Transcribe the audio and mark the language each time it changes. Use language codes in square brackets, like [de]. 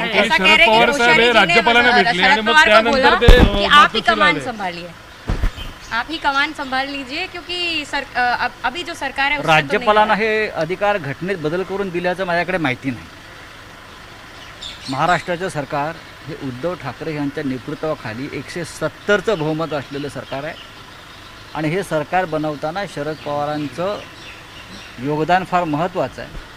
[mr] शरद पवार साहेब हे राज्यपालांना भेटले आणि मग त्यानंतर ते [hi] आप ही कमान संभालिए, आप ही कमान संभाल लीजिए, क्योंकि अभी जो सरकार है [mr] राज्यपालांना हे अधिकार घटनेत बदल करून दिल्याचं माझ्याकडे माहिती नाही. महाराष्ट्राचं सरकार हे उद्धव ठाकरे यांच्या नेतृत्वाखाली 170चं बहुमत असलेलं सरकार आहे आणि हे सरकार बनवताना शरद पवारांचं योगदान फार महत्त्वाचं आहे.